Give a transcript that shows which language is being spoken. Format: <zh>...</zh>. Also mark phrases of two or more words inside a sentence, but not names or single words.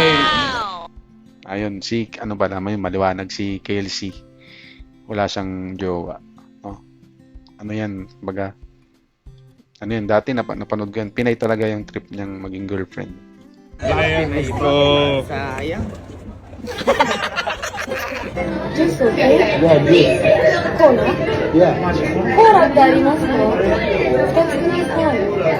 <tl>Ayun, si, ano ba naman yung maliwanag, si Kelsey. Wala siyang jowa. Oh. Ano yan, baga. Ano yan, dati napanood ko yan. Pinay talaga yung trip niyang maging girlfriend. Sayang ito. Sayang.</tl> <en>Just okay?</en> <ja>コーラ コーラってありますか？2つください。</ja>